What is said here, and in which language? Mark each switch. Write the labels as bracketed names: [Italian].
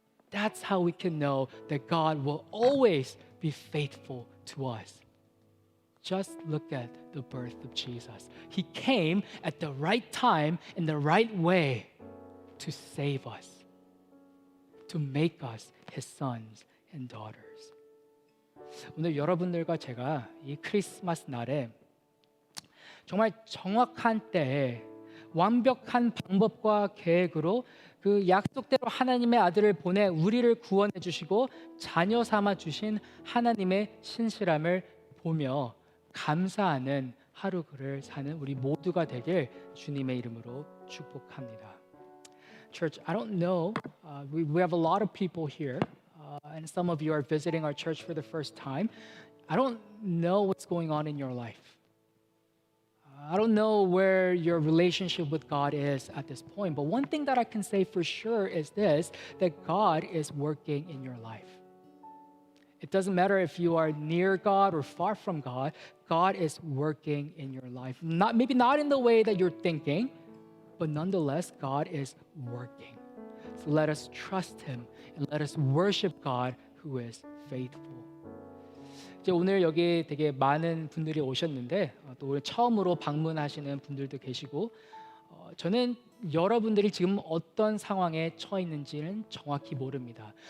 [English] That's how we can know that God will always be faithful to us. Just look at the birth of Jesus. He came at the right time in the right way to save us, to make us His sons and daughters. [Korean] 오늘 여러분들과 제가 이 크리스마스 날에 정말 정확한 때에 완벽한 방법과 계획으로 그 약속대로 하나님의 아들을 보내 우리를 구원해 주시고 자녀 삼아 주신 하나님의 신실함을 보며 감사하는 하루를 사는 우리 모두가 되길 주님의 이름으로 축복합니다. [English] Church, I don't know. We have a lot of people here, and some of you are visiting our church for the first time. I don't know what's going on in your life. I don't don't know where your relationship with God is at this point, but one thing that I can say for sure is this, that God is working in your life. It doesn't matter if you are near God or far from God, God is working in your life. Maybe not in the way that you're thinking, but nonetheless, God is working. So let us trust Him and let us worship God who is faithful. [Korean] 이제 오늘 여기 되게 많은 분들이 오셨는데 또 오늘 처음으로 방문하시는 분들도 계시고 저는 여러분들이 지금 어떤 상황에 처해 있는지는 정확히 모릅니다.